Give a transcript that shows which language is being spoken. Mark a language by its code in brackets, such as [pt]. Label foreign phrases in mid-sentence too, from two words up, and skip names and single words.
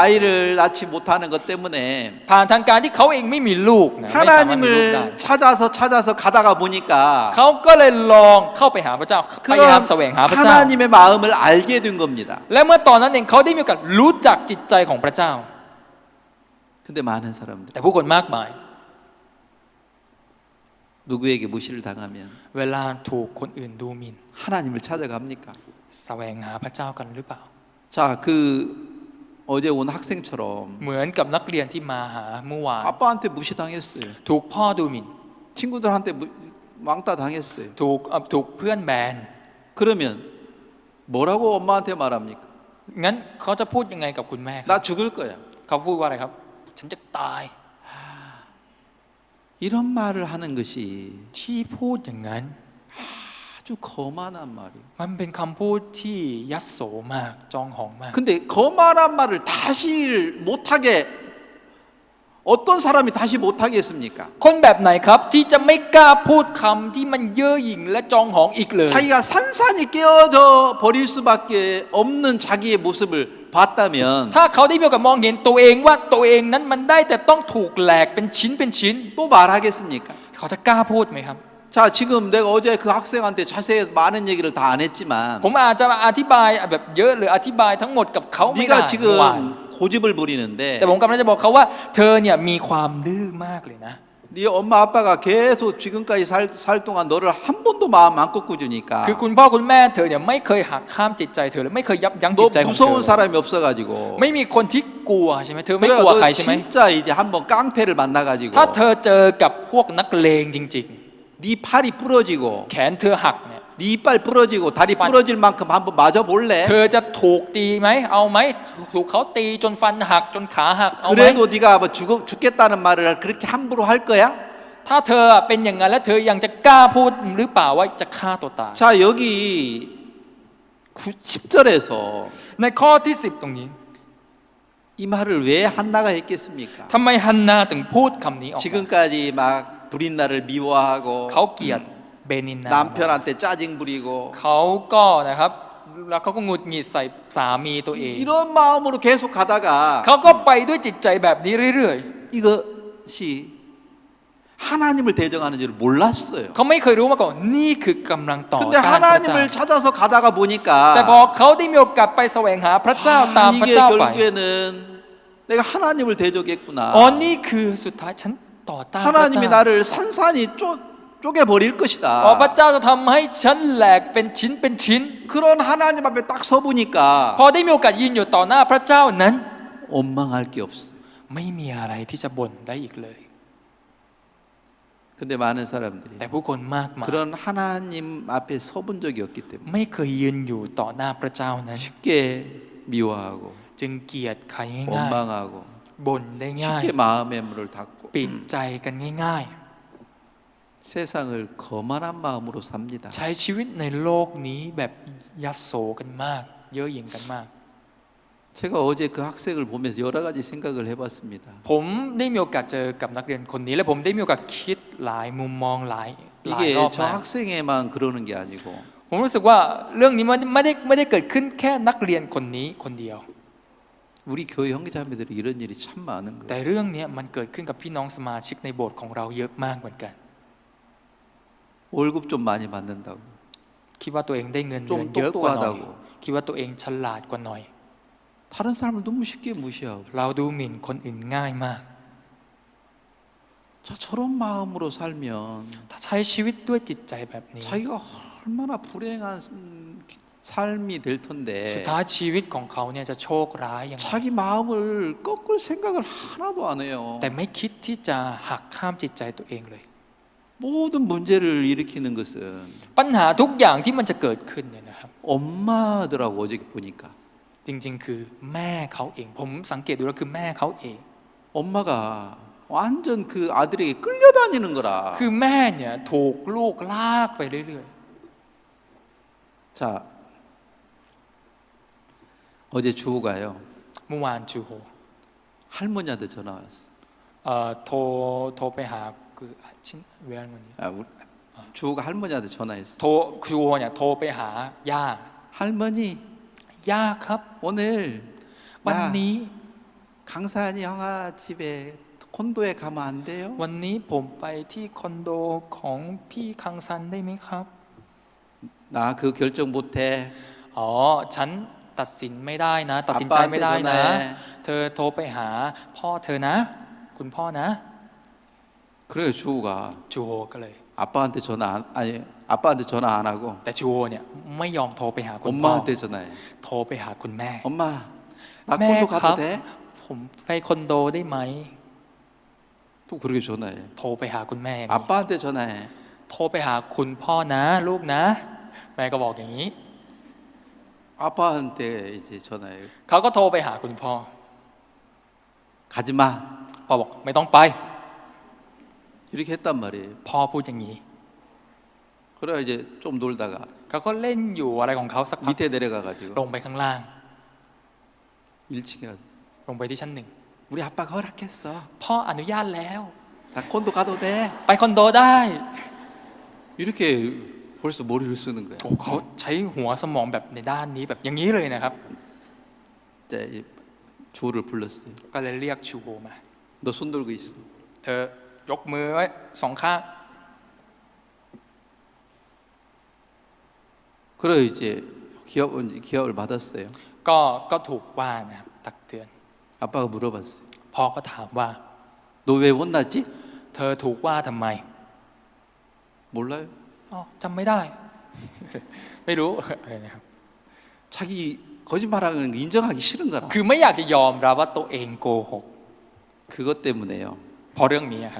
[ko] 아이를 낳지 못하는 것 때문에 [th] ผ่านทางการที่เขาเองไม่มีลูกนะไม่สามารถมีลูกได้ [ko] 하나님을 찾아서 가다가 보니까 [th] เขาก็เลยลองเข้าไปหาพระเจ้าพยายาม [ko] 그런 [th] แสวงหาพระเจ้า [ko] 하나님의 마음을 알게 된 겁니다. [th] และเมื่อตอนนั้นเองเขาได้มีโอกาสรู้จักจิตใจของพระเจ้า [ko] 근데 많은 사람들 [th] แต่ผู้คนมากมาย [ko] 누구에게 무시를 당하면 [th] เวลาถูกคนอื่นดูหมิ่น [ko] 하나님을 찾아갑니까? [th] แสวงหาพระเจ้ากันหรือเปล่า [ko] 자, 그 어제 온 학생처럼 [th] เหมือนกับนักเรียนที่มาหาเมื่อวาน [ko] 아빠한테 무시당했어요. [th] ถูกพ่อดูหมิ่น [ko] 친구들한테 왕따 당했어요. [th] ถูกเพื่อนแบน [ko] 그러면 뭐라고 엄마한테 말합니까? [th] งั้นเขาจะพูดยังไงกับคุณแม่ครับ [ko] 나 죽을 거야. [th] เขาพูดว่าอะไรครับ ฉันจะตาย [ko] 이런 말을 하는 것이 [th] ที่พูดอย่างนั้น [ko] 아주 거만한 말이에요. [th] มันเป็นคำพูดที่ยัสโสมากจองหองมาก [ko] 근데 거만한 말을 다시 못하게 어떤 사람이 다시 못하겠습니까? [th] คนแบบไหนครับที่จะไม่กล้าพูดคำที่มันเย่อหยิ่งและจองหองอีกเลย [ko] 자기가 산산이 깨어져 버릴 수밖에 없는 자기의 모습을 봤다면 [th] ถ้าเขาได้มีโอกาสมองเห็นตัวเองว่าตัวเองนั้นมันได้แต่ต้องถูกแหลกเป็นชิ้นเป็นชิ้น [ko] 또 말하겠습니까? [th] เขาจะกล้าพูดไหมครับ [ko] 자, 지금 내가 어제 그 학생한테 자세히 많은 얘기를 다 안 했지만 [th] ผมอาจจะอธิบายแบบเยอะหรืออธิบายทั้งหมดกับเขาไม่ได้ [ko] 네가 [th] เมื่อวาน [ko] 지금 고집을 부리는데 [th] แต่ผมกำลังจะบอกเขาว่าเธอเนี่ยมีความดื้อมากเลยนะ [ko] 네 엄마 아빠가 계속 지금까지 살 동안 너를 한 번도 마음 안 꺾어주니까 [th] คือคุณพ่อคุณแม่เธอเนี่ยไม่เคยหักข้ามจิตใจเธอเลยไม่เคยยับยั้งจิ [ko] 너 [th] ตใจของเธอ [ko] 무서운 사람이 없어가지고 [th] ไม่มีคนที่กลัวใช่ไหมเธอไม่ [ko] 그래 [th] กลัวใคร [ko] 너 [th] ใช่ไหม [ko] 진짜 이제 한번 깡패를 만나가지고 [th] ถ้าเธอเจอกับพวกนักเลงจริง [ko] 네 팔이 부러지고 [th] ๆ แขนเธอหักเนี่ย [ko] 네 이빨 부러지고 다리 부러질 만큼 한번 맞아볼래? [th] เธอจะถูกตีไหมเอาไหมถูกเขาตีจนฟันหักจนขาหักเอาไหม [ko] 그래도 네가 뭐 죽겠다는 말을 그렇게 함부로 할 거야? [th] ถ้าเธอเป็นอย่างนั้นแล้วเธอยังจะกล้าพูดหรือเปล่าว่าจะฆ่าตัวตาย [ko] 자 여기 10절에서 [th] ในข้อที่ 10 ตรงนี้ [ko] 이 말을 왜 한나가 했겠습니까? [th] ทำไมฮันนาถึงพูดคำนี้ออกมา [ko] 지금까지 막 브린나를 미워하고 [th] เขาเกลียดเบนินนา [ko] 남편한테 짜증 부리고 [th] เขาก็นะครับแล้วเขาก็หงุดหงิดใส่สามีตัวเอง [ko] 이런 마음으로 계속 가다가 [th] เขาก็ไปด้วยจิตใจแบบนี้เรื่อย [ko] 이것이 하나님을 대적하는 줄 몰랐어요. [th] ๆเขาไม่เคยรู้มาก่อนนี่คือกำลังต่อ [ko] 근데 [th] ต้านพระเจ้า [ko] 하나님을 찾아서 가다가 [th] แต่พอ [ko] 보니까 [th] เขาได้มีโอกาสไปแสวงหาพระเจ้าตามพระ [ko] 이게 [th] เจ้าไป [ko] 결국에는 내가 하나님을 대적했구나. [th] อ๋อนี่คือสุดท้ายฉันต่อต้านพระ [ko] 하나님이 [th] เจ้า [ko] 나를 산산이 쪼개버릴 [th] อ๋อพระ [ko] 것이다. [th] เจ้าจะทำให้ฉันแหลกเป็นชิ้นเป็นชิ้น [ko] 그런 하나님 앞에 딱 서보니까 [th] พอได้มีโอกาสยืนอยู่ต่อหน้าพระเจ้านั้น [ko] 원망할 게 없어요. [th] ไม่มีอะไรที่จะบ่นได้อีกเลย [ko] 근데 많은 사람들이 [th] แต่ผู้คนมากมาย [ko] 그런 하나님 앞에 서본 적이 없기 때문에 [th] ไม่เคยยืนอยู่ต่อหน้าพระเจ้านั้น [ko] 쉽게 미워하고 [th] จึงเกลียดใครง่าย [ko] 원망하고 [th] ๆบ่นได้ง่าย [ko] 쉽게 마음의 문을 닫고 [th] ปิดใจกันง่าย [ko] 세상을 거만한 마음으로 삽니다. [th] ๆ ใช้ชีวิตในโลกนี้แบบยัสโสกันมาก เย่อหยิ่งกันมาก [ko] 제가 어제 그 학생을 보면서 여러 가지 생각을 해봤습니다. [th] ผมได้มีโอกาสเจอกับนักเรียนคนนี้ และผมได้มีโอกาสคิดหลายมุมมองหลาย [ko] 이게 [th] รอบ [ko] 저 [th] มาก [ko] 학생에만 그러는 게 아니고 [th] ผมรู้สึกว่าเรื่องนี้มันไม่ได้เกิดขึ้นแค่นักเรียนคนนี้คนเดียว [ko] 우리 교회 형제자매들이 이런 일이 참 많은 [th] แต่ [ko] 거예요. [th] เรื่องนี้มันเกิดขึ้นกับพี่น้องสมาชิกในโบสถ์ของเราเยอะมากเหมือนกัน [ko] 월급 좀 많이 받는다고 [th] คิดว่าตัวเองได้เงินเดือน [ko] 좀 [th] เยอะกว่าหน่อย [ko] 똑똑하다고 [th] คิดว่าตัวเองฉลาดกว่าหน่อย [ko] 다른 사람을 너무 쉽게 무시하고 [th] เราดูหมิ่นคนอื่นง่ายมาก [ko] 자 저런 마음으로 살면 [th] ถ้าใช้ชีวิตด้วยจิตใจแบบนี้ [ko] 자기가 얼마나 불행한 삶이 될 [th] สุด [ko] 텐데 [th] ท้ายชีวิตของเขาเนี่ยจะโชคร้ายอย่างไร [ko] 자기 마음을 꺾을 생각을 하나도 안 해요. [th] แต่ไม่คิดที่จะหักข้ามจิตใจตัวเองเลย [ko] 모든 문제를 일으키는 것은 [th] ปัญหาทุกอย่างที่มันจะเกิดขึ้นเนี่ยนะครับ [ko] 엄마더라고 어제 보니까 [th] จริงๆคือแม่เขาเอง ผมสังเกตดูแล้วคือแม่เขาเอง [ko] 엄마가 완전 그 아들에게 끌려다니는 거라. [th] คือแม่เนี่ยถูกลูกลากไปเรื่อย [ko] 자 어제 주호가요 [th] ๆเมื่อวานจูโฮ [ko] 할머니한테 전화 왔어. [th] โทรไปหาคือชิ้นเวลาวันนี้ [ko] 주호가 할머니한테 전화했어. [th] จูโฮเนี่ยโทรไปหาย่า [ko] 할머니 [th] ยากครับ [ko] 오늘 [th] วัน [ko] 나 [th] นี้ [ko] 강산이 형아 집에 콘도에 가면 안 돼요? [th] วันนี้ผมไปที่คอนโดของพี่คังซันได้ไหมครับ [ko] 나 그 결정 못해. [th] อ๋อฉันตัดสินไม่ได้นะ ตัดสินใจไม่ [ko] 아빠한테 [th] ได้นะ [ko] 전화해. [th] เธอโทรไปหาพ่อเธอนะ คุณพ่อนะ [ko] 그래요 주호가 [th] จูโอก็เลย [ko] 아빠한테 전화 아니 아빠한테 전화 안 하고 [th] แต่จูโอเนี่ยไม่ยอมโทรไปหาคุณพ่อ [ko] 엄마한테 전화해. [th] โทรไปหาคุณแม่ [ko] 엄마 나 [th] แม่ [ko] 콘도 [th] ครับ [ko] 가도 돼? [th] ผมไปคอนโดได้ไหม [ko] 또 그렇게 전화해. [th] โทรไปหาคุณแม่อย่างนี้ [ko] 아빠한테 전화해. [th] โทรไปหาคุณพ่อนะลูกนะ แม่ก็บอกอย่างนี้ [ko] 아빠한테 이제 전화해. [th] เขาก็โทรไปหาคุณพ่อ [ko] 가지 마. [th] พ่อบอกไม่ต้องไป [ko] 이렇게 했단 말이에요. [th] พ่อพูดอย่างนี้ [ko] 그래 이제 좀 놀다가 [th] เขาก็เล่นอยู่อะไรของเขาสักพัก [ko] 밑에 내려가 가지고 [th] ลงไปข้างล่าง [ko] 1층에 가서 [th] ลงไปที่ชั้นหนึ่ง [ko] 우리 아빠가 허락했어. [th] พ่ออนุญาตแล้ว [ko] 나 콘도 가도 돼. [th] ไปคอนโดได้ [ko] 이렇게 벌써 머리를 쓰는 거야. [th] โอ้เขาใช้หัวสมองแบบในด้านนี้แบบอย่างนี้เลยนะครับ [ko] 자, 주호를 불렀어요. [th] ก็เลยเรียกชูโฮมา [ko] 너 손 들고 있어. [th] เธอยกมือไว้สองข้าง [ko] 그래 이제 기합을 받았어요. [th] ก็ถูกว่านะครับตักเตือน [ko] 아빠가 물어봤어요. [th] พ่อก็ถามว่า [ko] 너 왜 혼났지? [th] เธอถูกว่าทำไม [ko] 몰라요. [th] อ๋อจำไม่ได้ ไม่รู้อะไรนะครับ [ko] 자기 거짓말하는 거 인정하기 싫은 거라. [th] คือไม่อยากจะยอมรับว่าตัวเองโกหก [ko] 그것 때문에요. [th] เพราะเรื่องนี้ครับ